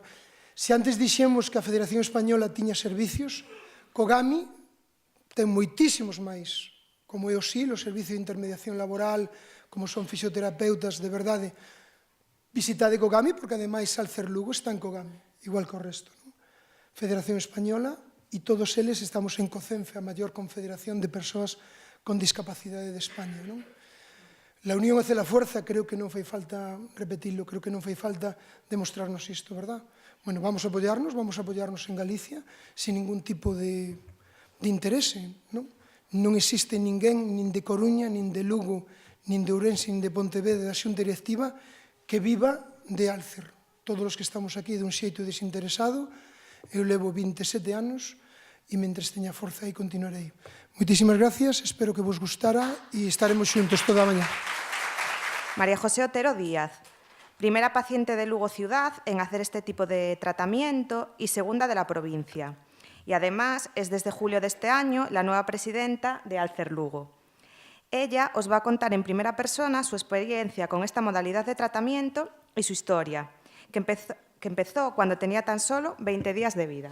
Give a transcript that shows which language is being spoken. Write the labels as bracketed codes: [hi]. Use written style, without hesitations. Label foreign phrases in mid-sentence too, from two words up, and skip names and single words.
[gl] Se antes dixemos que a Federación Española tiña servicios, Kogami ten moitísimos máis, como é o SIL, o Servicio de Intermediación Laboral, como son fisioterapeutas, de verdade. Visitade Kogami, porque ademais Alcer Lugo está en Kogami, igual que o resto. Federación Española, e todos eles estamos en COCENFE, a maior confederación de persoas con discapacidade de España. [es] La unión hace la fuerza, [gl] creo que non fai falta repetirlo, creo que non fai falta demostrarnos isto, verdad? Bueno, vamos a apoiarnos en Galicia, sin ningún tipo de interese, non? Non existe ninguén, nin de Coruña, nin de Lugo, nin de Ourense, nin de Pontevedra, da xunta directiva, que viva de Alcer. Todos os que estamos aquí dun xeito desinteresado. Eu levo 27 anos e mentres teña forza aí continuarei. Moitísimas gracias, espero que vos gustara e estaremos xuntos toda a mañá. [es] María José Otero Díaz, primera paciente de Lugo Ciudad en hacer este tipo de tratamiento y segunda de la provincia. Y además es desde julio de este año la nueva presidenta de Alcer Lugo. Ella os va a contar en primera persona su experiencia con esta modalidad de tratamiento y su historia, que empezó cuando tenía tan solo 20 días de vida.